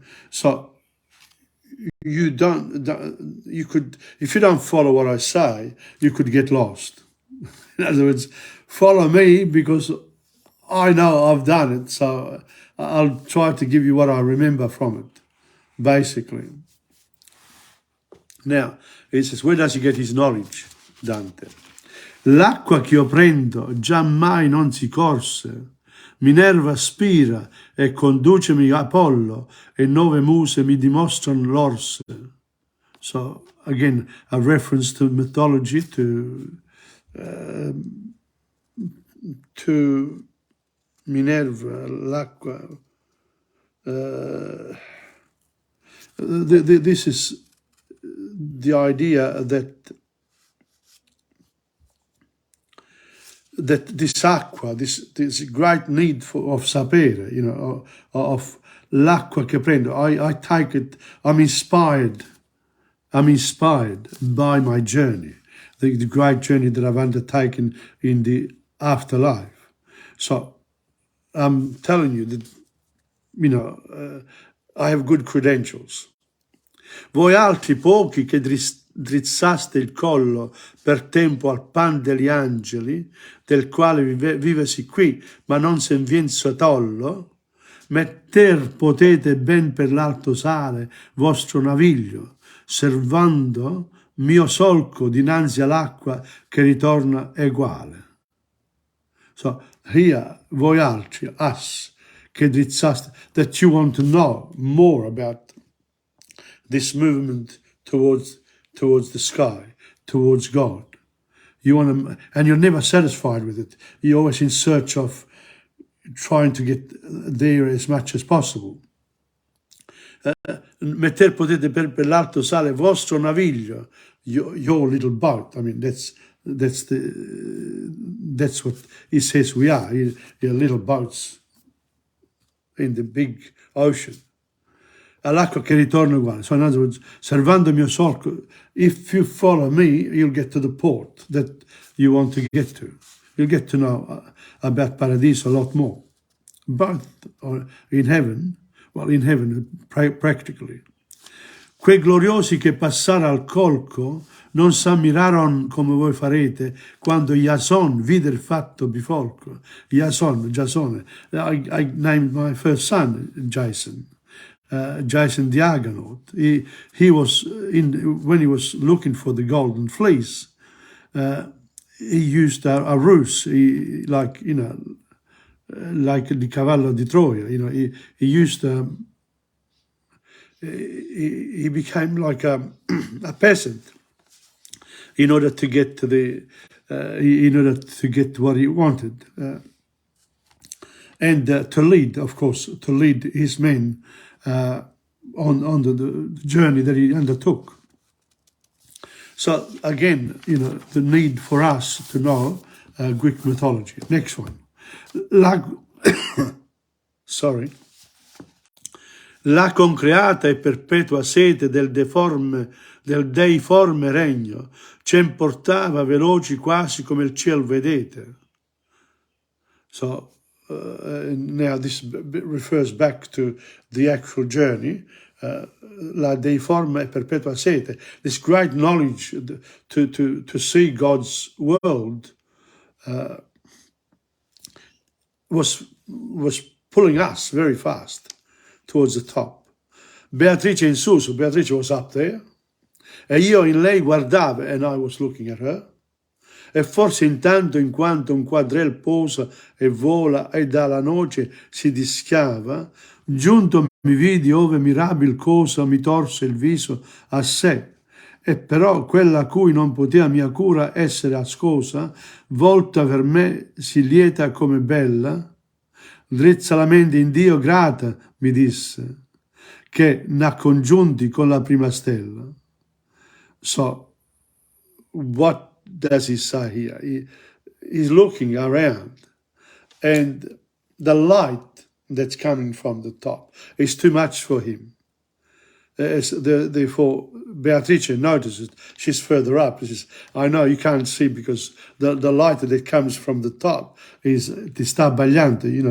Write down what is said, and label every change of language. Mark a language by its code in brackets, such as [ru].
[en] So you could, if you don't follow what I say, you could get lost. In other words, follow me because I know I've done it. So I'll try to give you what I remember from it, basically. Now, he says, where does he get his knowledge, Dante? [it] L'acqua che io prendo giammai non si corse, Minerva spira e conducemi Apollo, e 9 muse mi dimostrano l'orse. [en] So, again, a reference to mythology, to Minerva, l'acqua. This is the idea that this aqua, this great need of sapere, of [it] l'acqua che prendo. [en] I take it, I'm inspired by my journey, the great journey that I've undertaken in the afterlife. So I'm telling you that, I have good credentials. [it] Voi altri pochi che drizzaste il collo per tempo al pan degli angeli, del quale vivesi qui, ma non sen vien sotollo, metter potete ben per l'alto sale vostro naviglio, servando mio solco dinanzi all'acqua che ritorna eguale. [en] So here, [it] voi altri, [en] us, [it] che drizzaste, [en] that you want to know more about this movement towards the sky, towards God. You want to, and you're never satisfied with it. You're always in search of trying to get there as much as possible. [it] Metter potete per l'alto sale vostro naviglio, [en] your little boat. I mean, that's what he says we are. You're little boats in the big ocean. [it] All'acqua che ritorna uguale. [en] So in other words, [it] servando mio solco, [en] if you follow me, you'll get to the port that you want to get to. You'll get to know about Paradiso a lot more. But in heaven, practically. [it] Quei gloriosi che passaro al colco non s'ammiraron come voi farete quando Jason vide fatto bifolco. Jasone. [en] I named my first son Jason. Jason the Argonaut. He was when he was looking for the golden fleece. He used a ruse, like the [it] cavallo di Troia. [en] He used he became like a peasant in order to get to what he wanted, and to lead, of course, to lead his men on the journey that he undertook. So again, the need for us to know Greek mythology. Next one. [it] La concreata e perpetua sete del deiforme regno ci importava veloci quasi come il cielo vedete. [en] So now this refers back to the actual journey. [it] La deiforme e perpetua sete, [en] this great knowledge to see God's world was pulling us very fast towards the top. [it] Beatrice in su, [en] so Beatrice was up there, [it] e io in lei guardavo, [en] and I was looking at her, [it] e forse intanto in quanto un quadrel posa e vola e dalla noce si dischiava, giunto mi vidi ove mirabil cosa mi torse il viso a sé, e però quella a cui non poteva mia cura essere ascosa, volta per me si lieta come bella, drizza la mente in Dio grata, mi disse, che n'ha congiunti con la prima stella. [en] So, what does he say here? He's looking around, and the light that's coming from the top is too much for him. Therefore, Beatrice notices she's further up. She says, I know you can't see because the light that comes from the top is [it] ti sta abbagliante.